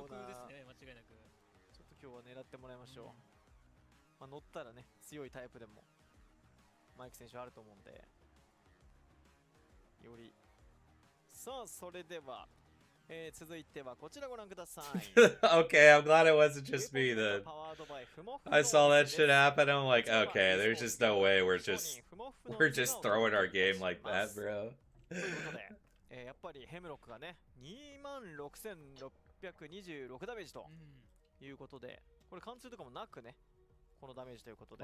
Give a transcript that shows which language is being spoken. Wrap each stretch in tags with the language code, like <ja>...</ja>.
<ja>記録ですね、間違いなく。ちょっと今日は狙ってもらいましょう。まあ乗ったらね、強いタイプでもマイク選手あると思うんで、より。さあそれでは、続いてはこちらご覧ください。</ja> <en>Okay, I'm glad it wasn't just me then. I saw that shit happen. I'm like, okay, there's just no way we're just throwing our game like that, bro.</en> <ja>ということで、やっぱりヘムロックがね、26626ダメージということで、これ貫通とかもなくね、このダメージということで。</ja>